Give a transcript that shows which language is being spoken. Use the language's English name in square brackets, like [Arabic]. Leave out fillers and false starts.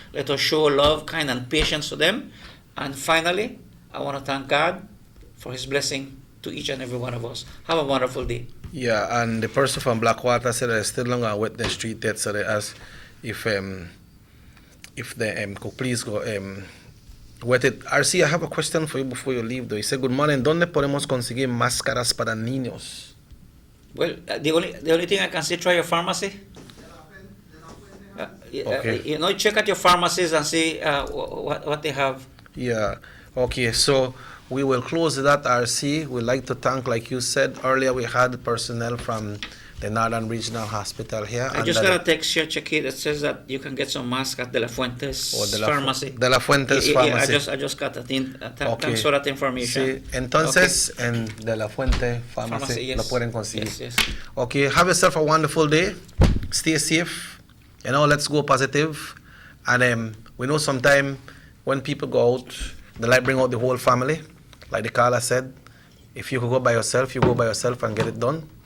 [English] Let us show love, kind, and patience to them. And finally, I want to thank God for His blessing to each and every one of us. Have a wonderful day. Yeah, and the person from Blackwater said they're still long on wet the street yet, so they asked if they could please go wet it. RC, I have a question for you before you leave though. He said, good morning, [Spanish] ¿dónde podemos conseguir máscaras para niños? [English] Well, the only thing I can say, try your pharmacy. Okay. You know, check out your pharmacies and see what they have. Yeah, okay, so we will close that, RC. We'd like to thank, like you said earlier, we had personnel from the Northern Regional Hospital here. I just got a text here, Chequi, that says that you can get some masks at De La Fuentes Pharmacy. De La Fuentes Pharmacy. I just got that in. Thanks for that information. [Spanish] Sí, entonces, en De La Fuente Pharmacy, [English] yes. [Spanish] lo pueden conseguir. [English] Yes, yes. Okay, have yourself a wonderful day. Stay safe. You know, let's go positive. And we know sometime when people go out, they like bring out the whole family. Like the caller said, if you could go by yourself, you go by yourself and get it done.